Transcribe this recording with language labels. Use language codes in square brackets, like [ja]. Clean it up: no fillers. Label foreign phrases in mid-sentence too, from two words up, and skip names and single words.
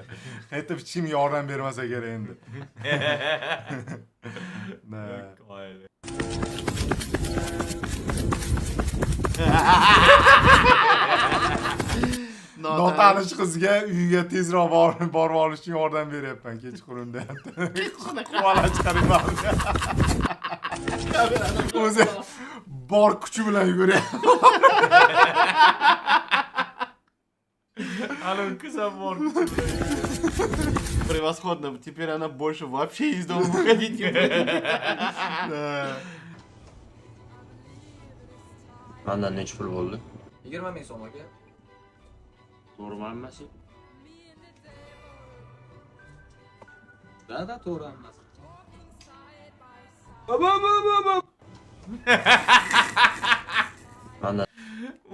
[uz] Qaytib hech kim yordam bermasa kerak endi. Notanish qizga uyiga tezroq borib olish uchun yordam beryapman kechqurun deyapti. Quvvala chiqaryapman. O'zi bor kuchi bilan yuguryapti. Ana qiz ham bor. [ru] Превосходно. Теперь она больше вообще из дома выходить не будет. [uz] Mandan necha pul bo'ldi? 20 ming so'm aka. To'g'rimi hammasi? Da, to'g'ri hammasi. Mandan